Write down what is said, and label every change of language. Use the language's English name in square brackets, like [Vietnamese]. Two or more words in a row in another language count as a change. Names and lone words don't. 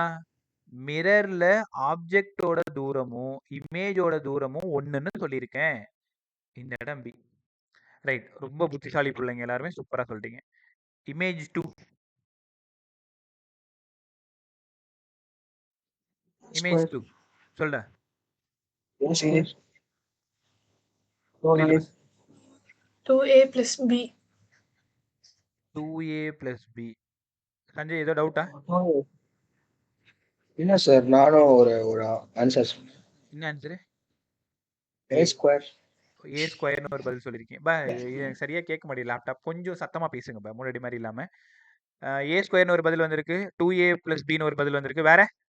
[Tamil] மிரர்ல ஆப்ஜெக்டோட தூரமும் இமேஜோட தூரமும் 1ன்னு சொல்லியிருக்கேன். இந்த இடம் பி. ரைட். ரொம்ப புத்திசாலி பிள்ளைங்க எல்லாருமே, சூப்பரா சொல்லிட்டீங்க. இமேஜ் 2, இமேஜ் 2 சொல்ல [English] 2A plus B. 2A plus B. [Tamil] சஞ்சய் ஏதோ டவுட்டா? இல்ல சார், நானும் ஒரு ஆன்சர் சொன்னேன். என்ன ஆன்சரு? [English] A square. [Tamil] ஏ ஸ்கொயர்னு ஒரு பதில் சொல்லியிருக்கீங்க. பா, இது எனக்கு சரியா கேட்க முடியல. லேப்டாப் கொஞ்சம் சத்தமா பேசுங்க பா, முன்னாடி மாதிரி இல்லாம. ஏ ஸ்கொயர்னு ஒரு பதில் வந்திருக்கு, [English] 2A plus B [Tamil] ன்னு ஒரு பதில் வந்திருக்கு. வேற